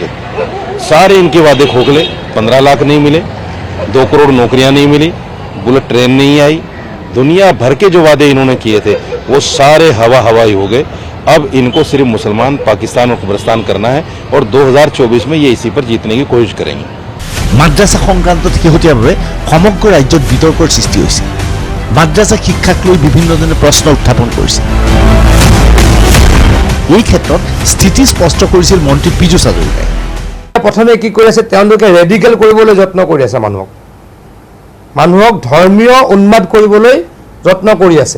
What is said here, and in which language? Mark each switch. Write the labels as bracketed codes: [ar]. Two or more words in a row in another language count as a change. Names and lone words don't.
[hi] सारे इनके वादे खोखले, 15 लाख नहीं मिले, 2 करोड़ नौकरियां नहीं मिली, [en] bullet train [hi] नहीं आई, दुनिया भर के जो वादे इन्होंने किए थे वो सारे हवाई हो गए। अब इनको सिर्फ मुसलमान, पाकिस्तान और कब्रिस्तान करना है और 2024 में ये इसी पर जीतने की कोशिश करेंगे। [as] মাদ্ৰাছা সংক্ৰান্তত শেহতীয়াভাৱে সমগ্ৰ ৰাজ্যত বিতৰ্কৰ সৃষ্টি হৈছে। মাদ্ৰাছা শিক্ষাক লৈ বিভিন্নজনে প্ৰশ্ন উত্থাপন কৰিছে। এই ক্ষেত্ৰত স্থিতি স্পষ্ট কৰিছিল মন্ত্ৰী পীযুষ হাজৰিকাই। প্ৰথমে কি কৰি আছে, তেওঁলোকে ৰেডিকেল কৰিবলৈ যত্ন কৰি আছে, মানুহক ধৰ্মীয় উন্মাদ কৰিবলৈ যত্ন কৰি আছে।